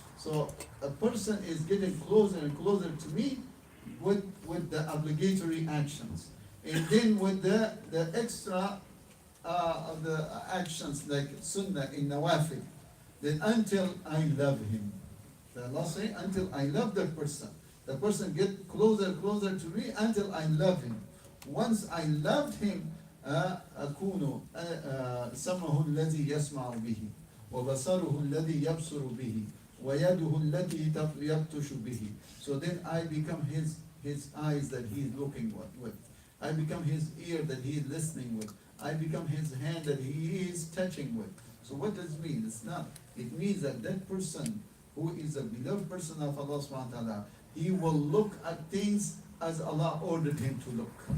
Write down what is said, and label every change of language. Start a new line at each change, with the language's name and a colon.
English: So a person is getting closer and closer to me with the obligatory actions, and then with the extra the actions like sunnah in nawafil, then until I love him. The Allah say, until I love that person. The person get closer to me until I love him. Once I loved him,
Arabic: أكون سمعه الذي يسمع به وبصره الذي يبصر به ويده التي يبطش به.
English: So then I become his eyes that he is looking with. I become his ear that he is listening with. I become his hand that he is touching with. So what does it mean? It's not. It means that that person who is a beloved person of Allah subhanahu wa ta'ala, he will look at things as Allah ordered him to look.